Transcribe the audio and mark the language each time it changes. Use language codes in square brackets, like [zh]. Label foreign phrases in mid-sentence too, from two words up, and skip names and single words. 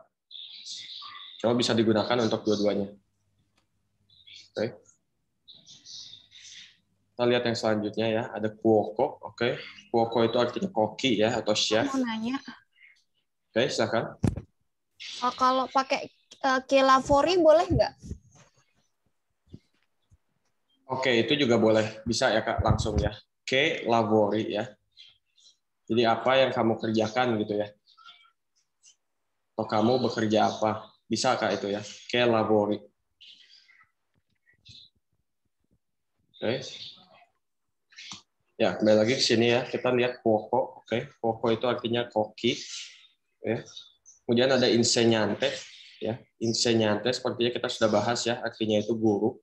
[id] Cuma bisa digunakan untuk dua-duanya. Oke. Kita lihat yang selanjutnya ya, ada cuoco, oke. Cuoco itu artinya koki ya atau chef. Mau nanya. Oke, silakan. Kalau pakai [it] che lavori [id] boleh nggak? Oke, itu juga boleh. Bisa ya Kak, langsung ya. [it] Che lavori ya. [id] Jadi apa yang kamu kerjakan gitu ya. Atau kamu bekerja apa? Bisa Kak itu ya. [it] Che lavori. [id] Oke. Ya, kembali lagi ke sini ya. Kita lihat cuoco, oke. Cuoco itu artinya koki. Ya. Kemudian ada insegnante ya. Insegnante sepertinya kita sudah bahas ya, artinya itu guru.